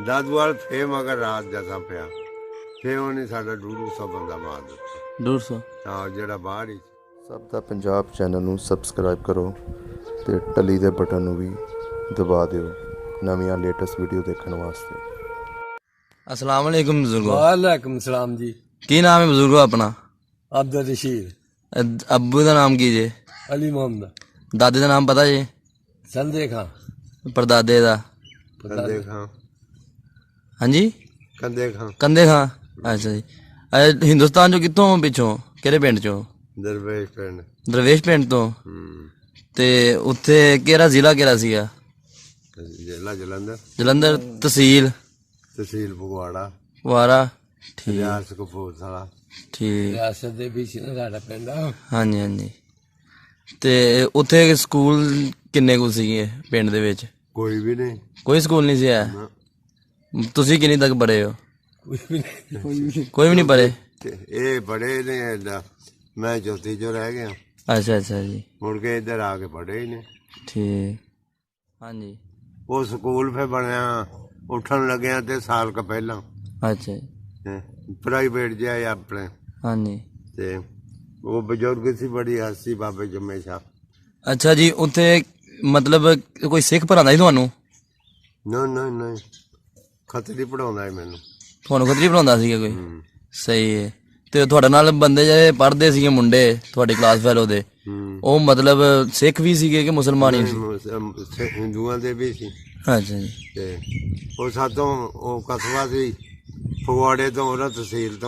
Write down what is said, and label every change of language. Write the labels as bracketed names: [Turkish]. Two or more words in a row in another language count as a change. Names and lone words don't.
[Punjabi] ਦਾਦੂਵਾਲ ਫੇਰ ਮਗਰ ਰਾਤ ਜੈਸਾ ਪਿਆ, ਫੇਰ ਉਹਨੇ ਸਾਡਾ 150 ਬੰਦਾ ਮਾਰ ਦਿੱਤਾ। 150? ਹਾਂ, ਜਿਹੜਾ ਬਾਹਰ ਹੀ। ਸਭ ਦਾ ਪੰਜਾਬ ਚੈਨਲ ਨੂੰ ਸਬਸਕ੍ਰਾਈਬ ਕਰੋ ਤੇ ਟਲੀ ਦੇ ਬਟਨ ਨੂੰ ਵੀ ਦਬਾ ਦਿਓ ਨਵੀਆਂ ਲੇਟੈਸਟ ਵੀਡੀਓ ਦੇਖਣ ਵਾਸਤੇ। [Arabic] السلام عليكم बुजुर्गो। وعليكم السلام जी। [Punjabi] ਕੀ ਨਾਮ ਹੈ ਬਜ਼ੁਰਗੋ ਅਪਣਾ? अब्दुल रशीद। ਅੱਬੂ ਕਾ ਨਾਮ ਕੀ ਜੇ? अली मोहम्मद। ਦਾਦੇ ਕਾ ਨਾਮ ਪਤਾ ਜੇ? संदे खां। ਪੜਦਾਦੇ ਕਾ? कंदे खां। ਹਾਂ ਜੀ? कंदे खां। ਕੰਦੇ ਖਾਂ। ਅੱਛਾ ਜੀ। ਹਿੰਦੁਸਤਾਨ ਚੋ ਕਿਤੋਂ ਪਿਛੋਂ ਕਿਹੜੇ ਪਿੰਡ ਚੋ? ਦਰਵੇਸ਼ ਪਿੰਡ। ਦਰਵੇਸ਼ ਪਿੰਡ ਤੋ? ਤੇ ਉੱਥੇ ਕਿਹੜਾ ਜ਼ਿਲ੍ਹਾ ਕਿਹੜਾ ਸੀਗਾ? ਜ਼ਿਲ੍ਹਾ ਜਲੰਧਰ। ਜਲੰਧਰ ਤਹਿਸੀਲ? ਤਹਿਸੀਲ ਫਗਵਾੜਾ। ਫਗਵਾੜਾ। ਠੀਕ ਰਿਆਸਤ ਕਪੂਰਥਲਾ। ठीक। ਰਿਆਸਤ ਦੇ ਬੀਚ ਨਾ ਸਾਡਾ ਪਿੰਡ ਆ। ਹਾਂ ਜੀ ਹਾਂ ਜੀ। ਤੇ ਉੱਥੇ ਸਕੂਲ ਕਿੰਨੇ ਕੁੱਲ ਸੀਗੇ ਪਿੰਡ ਦੇ ਵਿਚ? ਕੋਈ ਭੀ ਨਹੀਂ। ਕੋਈ ਸਕੂਲ ਨਹੀਂ ਸੀ ਹੈ? ਤੁਸੀ ਕਿੰਨੀ ਤੱਕ ਪੜ੍ਹੇ ਹੋ? ਕੋਈ ਭੀ ਨਹੀਂ ਪੜ੍ਹੇ? ਏ ਪੜ੍ਹੇ ਨੇ ਏਦਾਂ, ਮੈਂ ਚੌਥੀ ਚੋ ਰਹਿ ਗਿਆ। ਅੱਛਾ ਅੱਛਾ ਜੀ। ਮੁੜ ਕੇ ਇਧਰ ਆਕੇ ਪੜ੍ਹੇ ਹੀ ਨਹੀਂ। ਠੀਕ। ਹਾਂ ਜੀ। ਉਹ ਸਕੂਲ ਫਿਰ ਬਣਿਆ ਉੱਠਣ ਲੱਗਿਆ ਤੇ ਸਾਲ ਕਾ ਪਹਿਲਾ ਅੱਛਾ ਜੀ। ਪ੍ਰਾਈਵੇਟ ਜਿਹਾ ਅਪਣੇ। ਹਾਂ ਜੀ। ਤੇ ਉਹ ਬਜ਼ੁਰਗ ਸੀ ਬੜੀ ਹਸਤੀ ਬਾਬੇ ਜੰਮੇ ਸ਼ਾਹ। ਅੱਛਾ ਜੀ। ਉੱਥੇ ਮਤਲਬ ਕੋਈ ਸਿੱਖ ਪੜ੍ਹਾਂਦਾ ਸੀ ਤੁਹਾਨੂੰ? ਨਹੀਂ ਨਹੀਂ ਨਹੀਂ, ਖੱਤਰੀ ਪੜ੍ਹਾਉਂਦਾ ਹੈ ਮੈਨੂੰ। ਤੁਹਾਨੂੰ ਖੱਤਰੀ ਪੜਾਉਂਦਾ ਸੀਗਾ ਕੋਈ? ਸਹੀ ਹੈ। ਤੇ ਤੁਹਾਡੇ ਨਾਲ ਬੰਦੇ ਜਿਹੜੇ ਪੜ੍ਹਦੇ ਸੀਗੇ ਮੁੰਡੇ ਤੁਹਾਡੀ ਕਲਾਸ ਫੈਲੋ ਦੇ, ਉਹ ਮਤਲਬ ਸਿੱਖ ਵੀ ਸੀਗੇ ਕਿ ਮੁਸਲਮਾਨ ਹੀ ਸੀ? ਹਿੰਦੂਆਂ ਦੇ ਵੀ ਸੀ। ਅੱਛਾ ਜੀ। ਤੇ ਉਹ ਸਾਤੋਂ ਉਹ ਕਸਬਾ ਸੀ ਫਗਵਾੜੇ ਤੋਂ, ਉਹਦਾ ਤਹਿਸੀਲ ਤੋਂ